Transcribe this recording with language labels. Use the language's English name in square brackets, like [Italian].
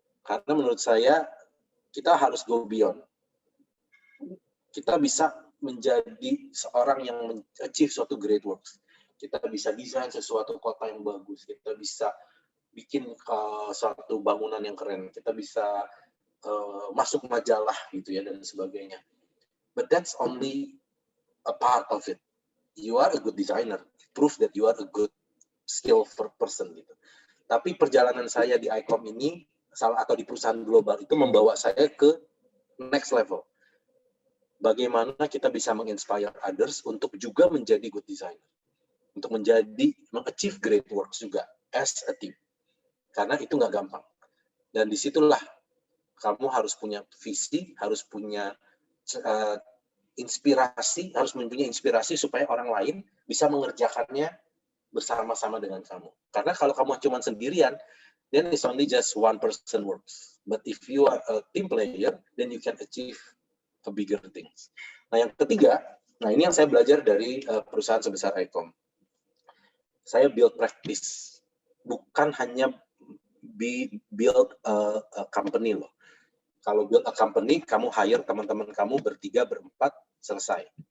[Indonesian] Karena menurut saya kita harus [English] go beyond. [Indonesian] Kita bisa menjadi seorang yang achieve suatu [English] great works. [Indonesian] Kita bisa desain sesuatu kota yang bagus. Kita bisa bikin suatu bangunan yang keren. Kita bisa masuk majalah gitu ya dan sebagainya. [English] But that's only a part of it. You are a good designer. Prove that you are a good skillful person gitu. [Indonesian] Tapi perjalanan saya di ICOM ini atau di perusahaan global itu membawa saya ke [English] next level. [Indonesian] Bagaimana kita bisa menginspire others untuk juga menjadi [English] good designer. [Indonesian] Untuk mengachieve [English] great works [Indonesian] juga [English] as a team. [Indonesian] Karena itu nggak gampang. Dan disitulah kamu harus punya visi, harus punya inspirasi, harus mempunyai inspirasi supaya orang lain bisa mengerjakannya bersama-sama dengan kamu. Karena kalau kamu cuma sendirian, [English] then it's only just one person works. But if you are a team player, then you can achieve a bigger things. [Indonesian] Nah yang ketiga, ini yang saya belajar dari perusahaan sebesar ICOM. Saya [English] build practice, [Indonesian] bukan hanya [English] build a company [Indonesian] loh. Kalau [English] build a company, [Indonesian] kamu hire teman-teman kamu bertiga, berempat, selesai.